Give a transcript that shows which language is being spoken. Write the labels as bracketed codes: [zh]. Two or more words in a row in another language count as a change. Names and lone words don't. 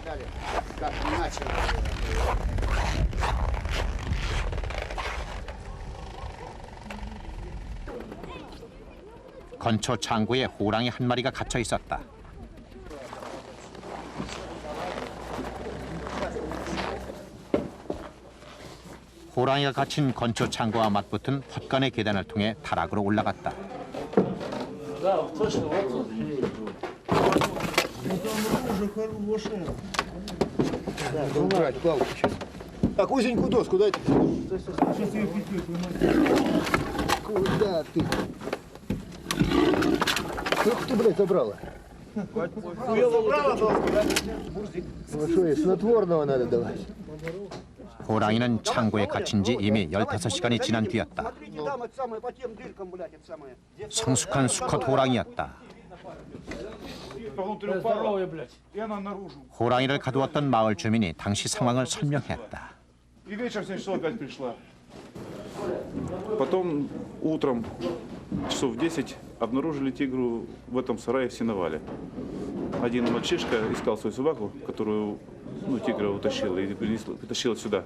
[ko] 건초 창고에 호랑이 한 마리가 갇혀 있었다. 호랑이가 갇힌 건초 창고와 맞붙은 헛간의 계단을 통해 타락으로 올라갔다. [ru] Так, узенькую доску дайте. Куда ты? Сколько ты, блядь, забрала? Я забрала доску, да? Ну что, и снотворного надо давать. [ko] 호랑이는 창고에 갇힌 지 이미 15시간이 지난 뒤였다. 성숙한 수컷 호랑이였다. 호랑이를 가두었던 마을 주민이 당시 상황을 설명했다. [ru] И вечером в 7 часов опять пришла. Потом утром часов в 10 обнаружили тигру в этом сарае в сеновале. Один мальчишка искал свою собаку, которую тигра утащила и притащила сюда.